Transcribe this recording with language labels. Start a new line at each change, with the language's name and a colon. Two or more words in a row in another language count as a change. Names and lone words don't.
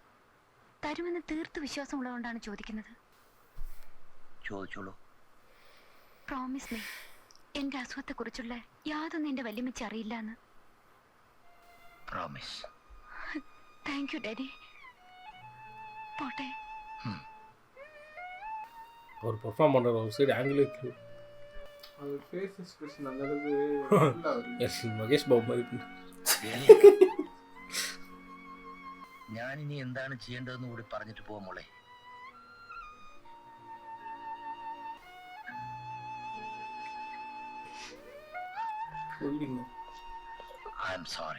Malayalam: തരുമെന്ന് തീർത്ത് വിശ്വാസമുള്ളതുകൊണ്ടാണ് ചോദിക്കുന്നത്. ചോദിച്ചോളൂ.
English: promise me,
Malayalam: എന്റെ അസുഖത്തെ കുറിച്ചുള്ള യാതൊന്നും എന്റെ വല്യമ്മച്ചി അറിയില്ല എന്ന്. പ്രോമിസ്.
English: thank you
Malayalam: ഡാഡി. പോട്ടെ.
Tamil: அவர் பெர்ஃபார்ம் பண்றாரு. ஒரு
English: side angle
Tamil: இருக்கு. அவர்
English: face expression
Tamil: அந்த அளவுக்கு நல்லா வருது. எஸ் மகேஷ் பாபு மாதிரி.
Malayalam: ഞാൻ ഇനി എന്താണ് ചെയ്യേണ്ടതെന്ന് കൂടി പറഞ്ഞിട്ട് പോവാ മോളെ.
English: I am sorry.